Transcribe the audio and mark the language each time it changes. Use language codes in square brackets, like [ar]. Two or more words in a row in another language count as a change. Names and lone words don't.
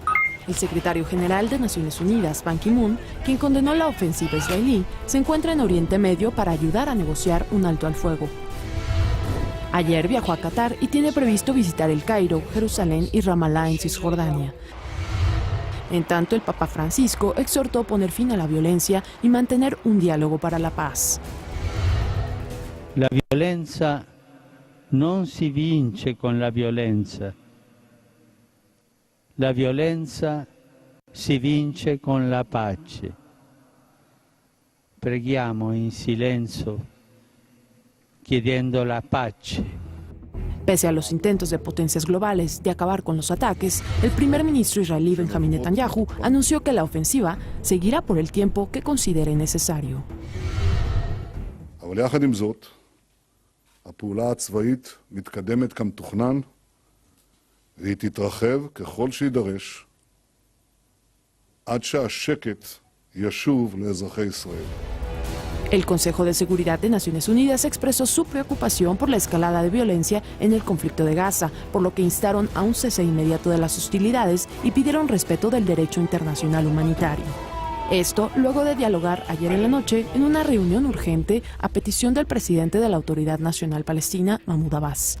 [es] El secretario general de Naciones Unidas, Ban Ki-moon, quien condenó la ofensiva israelí, se encuentra en Oriente Medio para ayudar a negociar un alto al fuego. Ayer viajó a Qatar y tiene previsto visitar El Cairo, Jerusalén y Ramallah en Cisjordania. En tanto, el Papa Francisco exhortó a poner fin a la violencia y mantener un diálogo para la paz. [it] La violenza non si vince con la violenza. La violenza si vince con la pace. Preghiamo in silenzio, chiedendo la pace. [es] Pese a los intentos de potencias globales de acabar con los ataques, el primer ministro israelí Benjamin Netanyahu anunció que la ofensiva seguirá por el tiempo que considere necesario. [he] אבל יחד עם זאת, הפעולה הצבאית מתקדמת כמתוכנן, והיא תתרחב ככל שידרש, עד שהשקט ישוב לאזרחי ישראל. [es] El Consejo de Seguridad de Naciones Unidas expresó su preocupación por la escalada de violencia en el conflicto de Gaza, por lo que instaron a un cese inmediato de las hostilidades y pidieron respeto del derecho internacional humanitario. Esto luego de dialogar ayer en la noche en una reunión urgente a petición del presidente de la Autoridad Nacional Palestina, Mahmoud Abbas.